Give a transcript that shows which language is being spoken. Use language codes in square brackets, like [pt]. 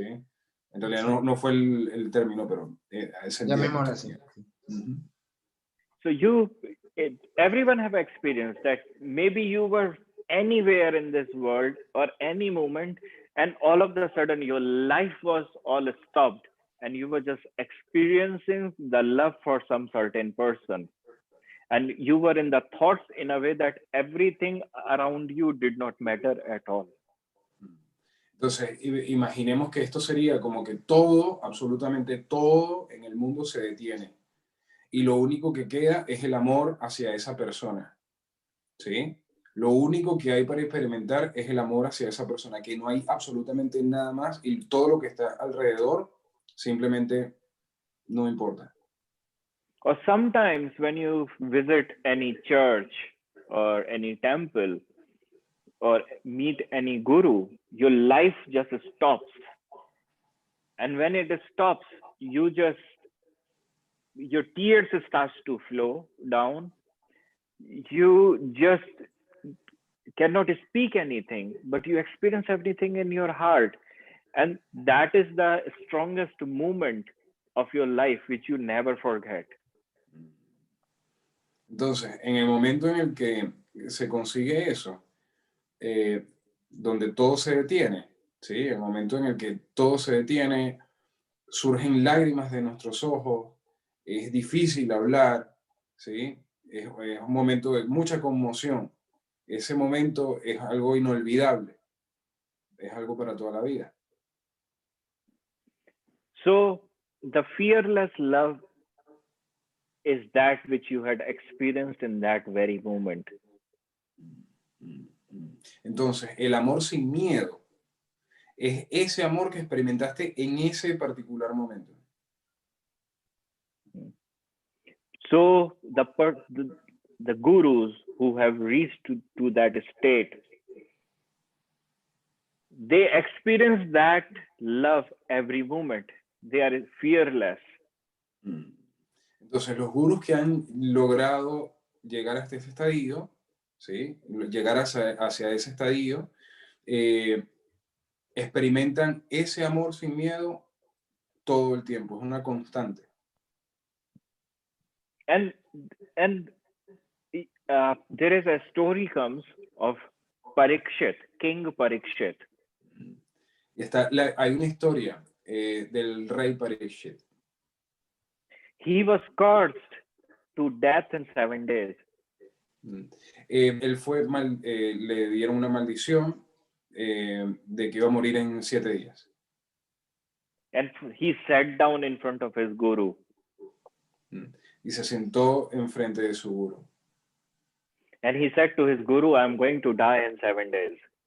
[es] En realidad no fue el término, pero llamémoslo así. [en] So everyone have experienced that maybe you were anywhere in this world or any moment, and all of a sudden your life was all stopped and you were just experiencing the love for some certain person. And you were in the thoughts in a way that everything around you did not matter at all. [es] Entonces, imaginemos que esto sería como que todo, absolutamente todo en el mundo se detiene. Y lo único que queda es el amor hacia esa persona, ¿sí? Lo único que hay para experimentar es el amor hacia esa persona, que no hay absolutamente nada más y todo lo que está alrededor simplemente no importa. [en] Or sometimes when you visit any church or any temple or meet any guru, your life just stops. And when it stops, your tears starts to flow down. You just cannot speak anything, but you experience everything in your heart. And that is the strongest moment of your life, which you never forget. [es] Entonces, en el momento en el que se consigue eso, donde todo se detiene, ¿sí? El momento en el que todo se detiene, surgen lágrimas de nuestros ojos, es difícil hablar, ¿sí? Es un momento de mucha conmoción. Ese momento es algo inolvidable, es algo para toda la vida. [en] So, the fearless love is that which you had experienced in that very moment. [es] Entonces, el amor sin miedo es ese amor que experimentaste en ese particular momento. [en] So, the gurus who have reached to that state, they experience that love every moment. They are fearless. [es] Entonces, los gurús que han logrado llegar hasta ese estadio, ¿sí? Llegar hacia ese estadio, experimentan ese amor sin miedo todo el tiempo, es una constante. [en] And there is a story comes of Parikshit, King Parikshit. [es] Y hay una historia del rey Parikshit. [en] He was cursed to death in 7 days. [es] Él fue le dieron una maldición de que iba a morir en 7 días. [en] And he sat down in front of his guru. [es] Y se sentó enfrente de su guru. [en] And he said to his guru, I'm going to die in 7 days.